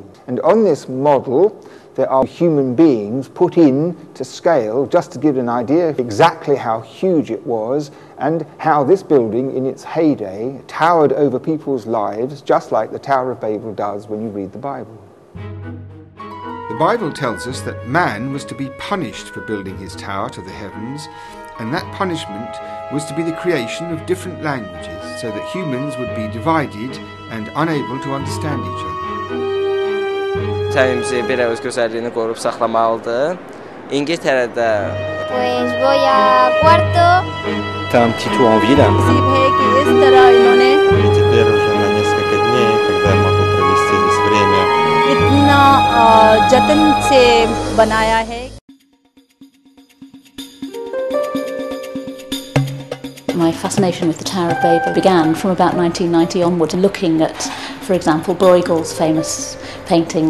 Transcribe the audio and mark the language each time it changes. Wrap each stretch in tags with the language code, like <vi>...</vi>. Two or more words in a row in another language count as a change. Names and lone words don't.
<en>And on this model, there are human beings put in to scale just to give an idea of exactly how huge it was and how this building in its heyday towered over people's lives, just like the Tower of Babel does when you read the Bible. The Bible tells us that man was to be punished for building his tower to the heavens, and that punishment was to be the creation of different languages, so that humans would be divided and unable to understand each other.</en> <az>Təmimizi belə öz gözəlliyini qorub saxlamalıdır. İngiltərədə</az> <es>Pues voy a Cuarto.</es> <fr>T'as un petit tour en ville.</fr> <ru>Теперь уже на несколько дней, когда я могу провести здесь время.</ru> <hi>इतना जतन से बनाया है.</hi> <en>My fascination with the Tower of Babel began from about 1990 onward, looking at, for example, Bruegel's famous painting.</en>